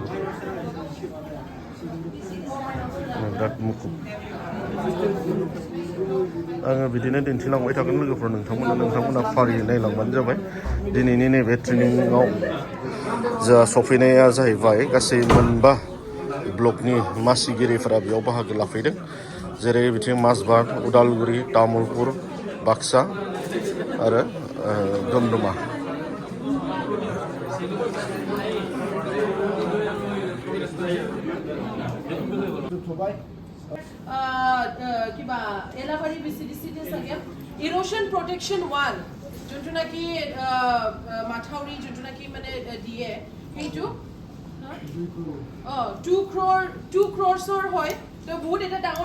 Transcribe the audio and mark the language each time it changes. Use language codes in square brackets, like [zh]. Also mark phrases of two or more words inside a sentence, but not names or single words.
[brx] बिराद मुखुब आङो बिदिनो दिन्थिलांबाय थागोन लोगोफोर नोंथांमोना फारियै नायलांबानो जाबाय दिनैनि नैबे ट्रेनिङाव जोंहा सफैनाया जाहैबाय गासै मोनबा ब्लकनि मासिगिरिफोरा बेयाव बाहागो लाफैदों जेरै बिथिं माजबाद उदालगुरि तामुलपुर बाक्सा आरो दमदमा [as] কিবা এলাবাৰী বিচিডিচিতে চাগে [en] erosion protection wall [as] যোনটো নাকি মাথাউৰি যোনটো নাকি মানে দিয়ে সেইটো 2 crores হয় তো বহুত এটা ডাঙৰ